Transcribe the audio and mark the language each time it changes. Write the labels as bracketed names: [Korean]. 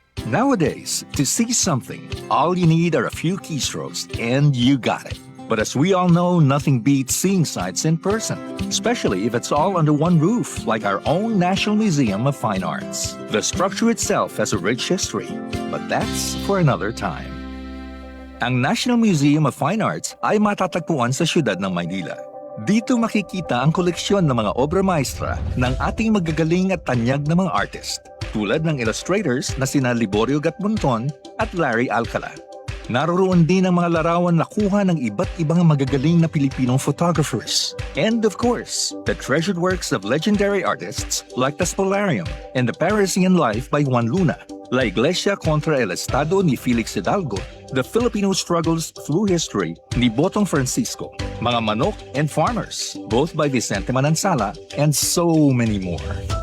[English] Nowadays, to see something, all you need are a few keystrokes and you got it. But as we all know, nothing beats seeing sights in person, especially if it's all under one roof, like our own National Museum of Fine Arts. The structure itself has a rich history, but that's for another time. [Filipino] Ang National Museum of Fine Arts ay matatagpuan sa siyudad ng Maynila. Dito makikita ang koleksyon ng mga obra maestra ng ating magagaling at tanyag na mga artist, tulad ng illustrators na sina Liborio Gatmonton at Larry Alcala. Naroroon din ang mga larawan na kuha ng iba't ibang magagaling na Pilipinong photographers. [English] And of course, the treasured works of legendary artists like the Spolarium and the Parisian Life by Juan Luna, La Iglesia contra el Estado ni Felix Hidalgo, The Filipino Struggles Through History ni Botong Francisco, Mga Manok and Farmers, both by Vicente Manansala, and so many more.